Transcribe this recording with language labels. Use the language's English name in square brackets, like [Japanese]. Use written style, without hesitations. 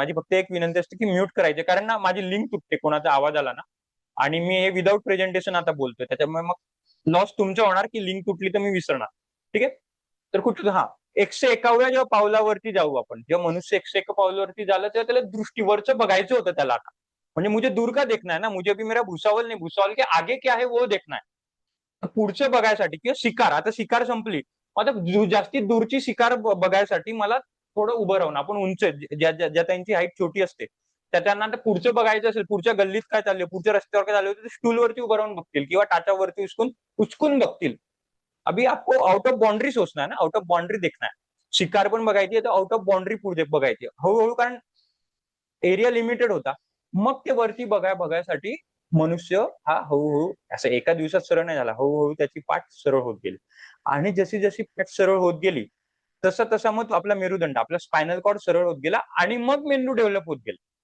[Marathi] माझी फक्त एक विनंती असते की म्यूट करायचे, कारण ना माझी लिंक तुटते, कोणाचा आवाज आला ना, आणि मी हे विदाऊट प्रेझेंटेशन आता बोलतोय, त्याच्यामुळे मग लॉस तुमचा होणार की लिंक तुटली तर मी विसरणार. ठीक आहे. तर कुठं 101व्या जेव्हा पावलावरती जाऊ आपण, जेव्हा मनुष्य 101 पावलावरती झालं, तेव्हा त्याला दृष्टीवरचं बघायचं होतं त्याला. आता म्हणजे [Hindi] मुझे दूर का देखना है ना, मुझे अभी मेरा भुसावल नहीं, भुसावल के आगे क्या है वो देखना है. [Marathi] पुढचं बघायसाठी किंवा शिकार, आता शिकार संपली, आता जास्तीत दूरची शिकार बघायसाठी मला थोडं उभं राहून, आपण उंच, ज्या त्यांची हाईट छोटी असते त्यांना आता पुढचं बघायचं असेल, पुढच्या गल्लीत काय चाललंय, पुढच्या रस्त्यावर काय चालू ते स्टूलवरती उभं राहून बघतील किंवा टाचावरती उचकून बघतील. [Hindi] अभी आपको [English] out of boundary [Hindi] सोचना है ना, आउट ऑफ बाउंड्री देखना है. [Marathi] शिकार पण बघायची आहे तर [English] out of boundary [Marathi] पुढे बघायची आहे. हळूहळू, कारण एरिया लिमिटेड होता. मग ते वरती बघायसाठी मनुष्य हा हळूहळू असं एका दिवसात सरळ नाही झाला, हळूहळू त्याची पाठ सरळ होत गेली. आणि जशी जशी पाठ सरळ होत गेली तसा मग आपला मेरुदंड, आपला स्पायनल कॉर्ड सरळ होत गेला आणि मग मेंदू डेव्हलप होत गेला.